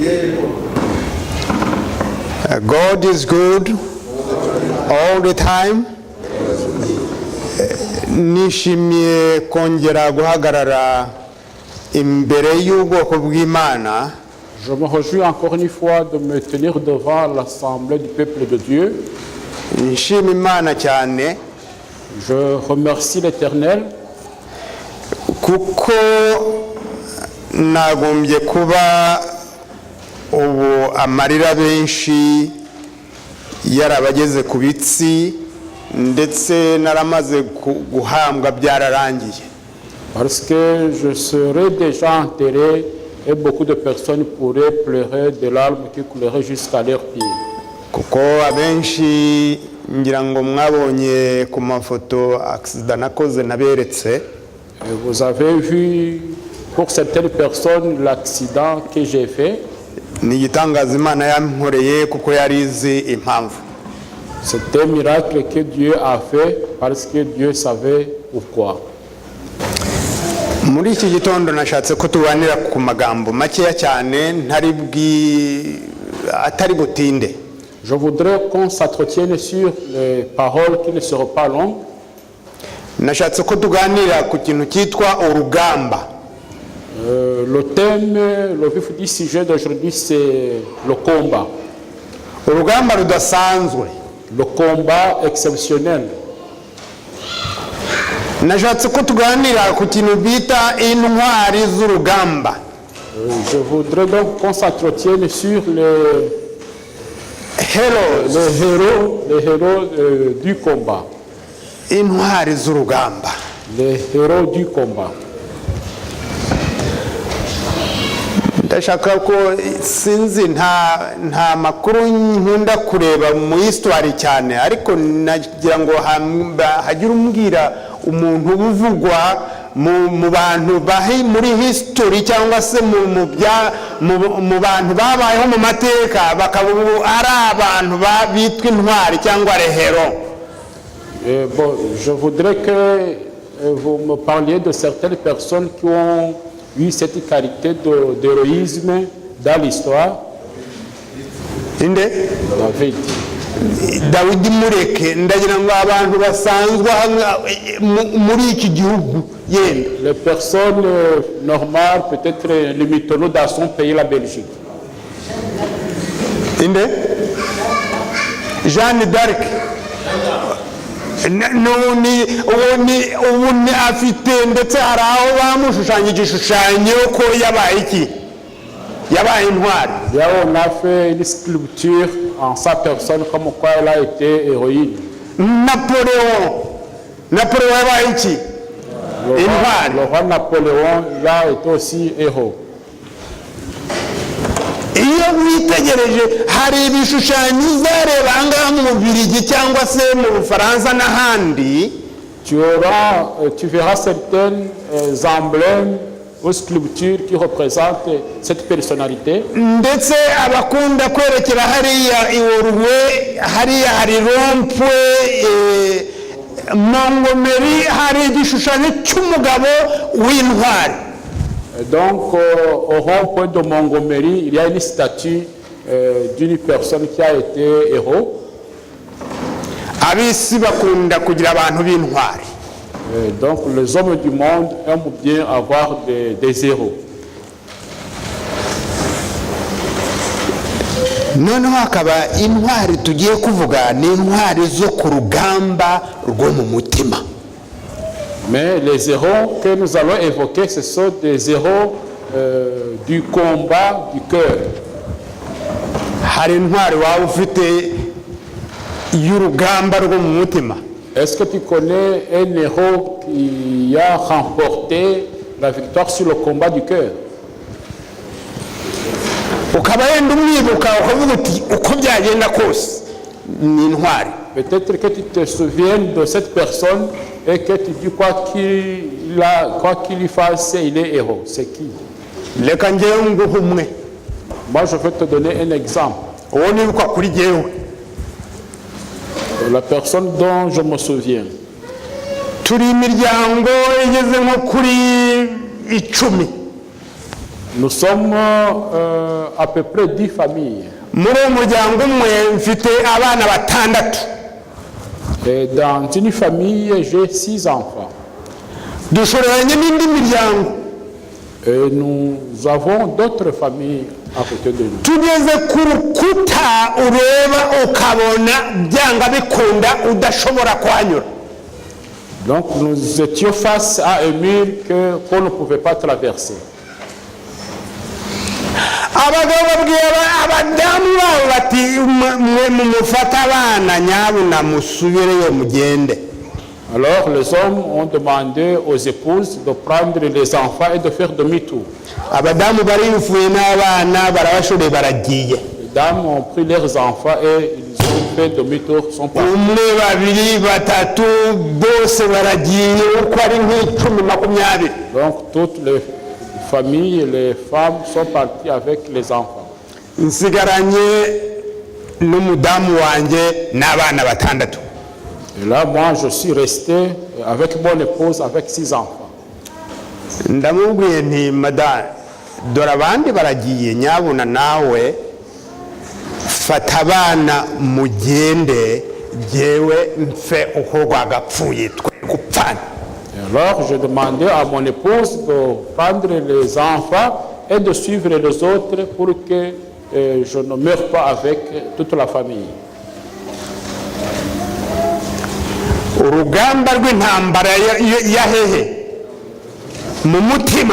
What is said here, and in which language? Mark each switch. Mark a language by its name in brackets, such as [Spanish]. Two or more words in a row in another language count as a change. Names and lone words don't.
[English] God is good all the time. [Kinyarwanda] Nishimiye kongera guhagarara imbere y'ubwoko bw'Imana. [French] Je me réjouis encore une fois de me tenir devant l'assemblée du peuple de Dieu. [Kinyarwanda] Nishima Imana cyane. [French] Je remercie l'Éternel. [Kinyarwanda] Kuko nagombye kuba ubu amarira benshi yarabageze ku bitsi ndetse naramaze guhambwa byararangiye. [French] Parce que je serai déjà enterré et beaucoup de personnes pourraient pleurer des larmes qui couleraient jusqu'à leurs pieds. [Kinyarwanda] Kuko abenshi ngira ngo mwabonye ku mafoto accident nakoze naberetse. [French] Vous avez vu pour certaines personnes l'accident que j'ai fait. [Kinyarwanda] Ni igitangaza Imana yankoreye kuko yarizi impamvu. [French] C'est un miracle que Dieu a fait parce que Dieu savait pourquoi. [Kinyarwanda] Muri iki gitondo nashatse ko tubanira ku magambo makeya cyane atari butinde. [French] Je voudrais qu'on s'entretienne sur les paroles qui ne seront pas longues. [Kinyarwanda] Nashatse ko tuganira ku kintu cyitwa urugamba. [French] Le thème, le vif du sujet d'aujourd'hui, c'est le combat. [Kinyarwanda] Urugamba rudasanzwe. [French] Le combat exceptionnel. [Kinyarwanda] Nashatse ko tuganira ku kintu bita intwari z'urugamba. [French] Je voudrais donc qu'on s'entretienne sur les héros du combat. [Kinyarwanda] Intwari z'urugamba. [French] Les héros du combat. [Kinyarwanda] Ndashaka ko sinzi nta makuru nkunda kureba mu histoire cyane, ariko nagira ngo hagira umbwira umuntu uvugwa mu bantu bahi muri history cyangwa se mu bantu babayeho mu mateka bakaba ari abantu bitwa intwari cyangwa rehero. [French] Bon, je voudrais que vous me parliez de certaines personnes qui ont eu cette qualité d'héroïsme dans l'histoire. David. [Kinyarwanda] Dawidi mureke ndagira ngo abantu basanzwe muri iki gihugu yenda. [French] Les personnes normales, peut-être les mythonos dans son pays, la Belgique. Jeanne d'Arc. [Kinyarwanda] ubu ni afite ndetse hari aho bamushushanya igishushanyo ko yabaye iki yabaye intwari. [French] Là, on a fait une sculpture en sa personne comme quoi elle a été héroïne. [Kinyarwanda] Napoléon yabaye iki? Intwari. [French] Le roi Napoléon, il a été aussi héros. [Kinyarwanda] Iyo witegereje hari ibishushanyo uzareba ahangaha mu Bubiligi cyangwa se mu Bufaransa n'ahandi, [French] Tu verras certains emblèmes ou sculptures qui représentent cette personnalité. [Kinyarwanda] ndetse abakunda kwerekera hariya iworuwe, hariya hari rompwe Montgomery, hari igishushanyo cy'umugabo w'intwari. [French] Donc, au rond-point de Montgomery, il y a une statue d'une personne qui a été héros. [Kinyarwanda] Abisi bakunda kugira abantu b'intwari. [French] Donc, les hommes du monde aiment bien avoir des héros. [Kinyarwanda] Noneho hakaba intwari tugiye kuvuga ni intwari zo ku rugamba rwo mu mutima. [French] Mais les héros que nous allons évoquer, ce sont des héros du combat du cœur. [Kinyarwanda] Hari intwari waba ufite y'urugamba rwo mu mutima? [French] Est-ce que tu connais un héros qui a remporté la victoire sur le combat du cœur? [Kinyarwanda] Ukaba yenda umwibuka ukavuga uti uko byagenda kose ni intwari. [French] Peut-être que tu te souviens de cette personne et que tu dis quoi qu'il y fasse, il est héros. C'est qui? [Kinyarwanda] Reka njyewe nguhe umwe. [French] Moi, je vais te donner un exemple. [Kinyarwanda] Uwo nibuka kuri jyewe. [French] La personne dont je me souviens. [Kinyarwanda] Turi imiryango igeze nko kuri 10. [French] Nous sommes à peu près 10 familles. [Kinyarwanda] Muri uwo muryango umwe mfite abana 6. [French] Et dans une famille, j'ai 6 enfants. [Kinyarwanda] Dushoreranye n'indi miryango. [French] Et nous avons d'autres familles à côté de nous. [Kinyarwanda] Tugeze ku rukuta ureba ukabona byanga bikunda udashobora kwanyura. [French] Donc nous étions face à un mur qu'on ne pouvait pas traverser. [Kinyarwanda] Abagabo babwira abadamu babo bati mwe mumufata abana nyabuna musubireyo mugende. [French] Alors les hommes ont demandé aux épouses de prendre les enfants et de faire demi-tour. [Kinyarwanda] Abadamu barifuye n'abana barabashore baragiye. [French] Les dames ont pris leurs enfants et ils ont fait demi-tour, sont partis. [Kinyarwanda] Umwe babiri batatu bose baragiye uko ari nk'10-20. [French] Donc toutes les familles, les femmes sont parties avec les enfants. [Kinyarwanda] Nsigaranye n'umudamu wanje n'abana 6. [French] Et là, moi, je suis resté avec mon épouse, avec 6 enfants. [Kinyarwanda] Ndamubwiye nti madame, dore abandi baragiye nyabuna nawe fata abana mugende jewe mfe uko rwagapfuye twe gupfana. [French] Alors, j'ai demandé à mon épouse de prendre les enfants et de suivre les autres pour que je ne meure pas avec toute la famille. [Kinyarwanda] Urugamba rw'intambara ya hehe mu mutima.